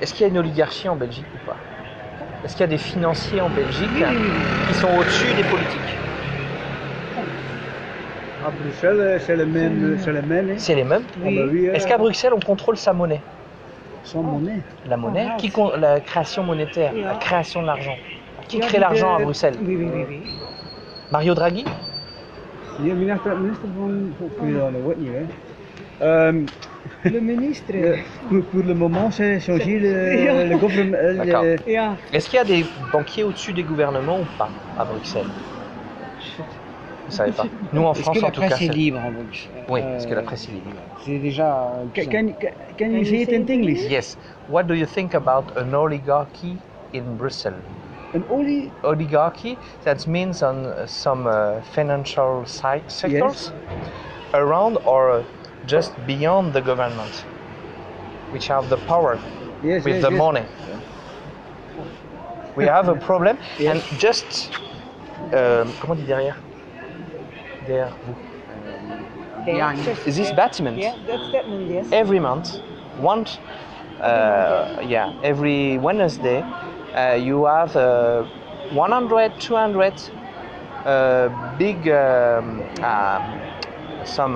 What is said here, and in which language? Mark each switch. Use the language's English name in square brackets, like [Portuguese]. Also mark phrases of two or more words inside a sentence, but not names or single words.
[French] Est-ce qu'il y a une oligarchie en Belgique ou pas? Est-ce qu'il y a des financiers en Belgique qui sont au-dessus des politiques? À Bruxelles, c'est le même. C'est les mêmes? Ah bah oui, Est-ce qu'à Bruxelles, on contrôle sa monnaie? sans monnaie. La monnaie? La création monétaire, la création de l'argent. Qui crée l'argent à Bruxelles? Oui. Mario Draghi? [Dutch] Nee, minister van. Dat weet niet, hè. [French] Le ministre. Pour le moment, c'est changé le gouvernement. D'accord. Ja. Est-ce qu'il y a des banquiers au-dessus des gouvernements ou pas à Bruxelles? Je savais pas. Nous en Est-ce France que la en tout cas. presse est c'est- libre en Belgique? Oui, est-ce que la presse est libre? C'est déjà. [English] Can you say it in English? Yes. What do you think about an oligarchy in Brussels? An only Oligarchy, that means on some financial sectors around or just beyond the government, which have the power yes, with yes, the yes. money. We have a problem Yes. and just [French] comment on dit derrière? Derrière vous. [English] Behind. This Batman Yeah, that's that one, yes. every month, every Wednesday, you have 100, 200 big some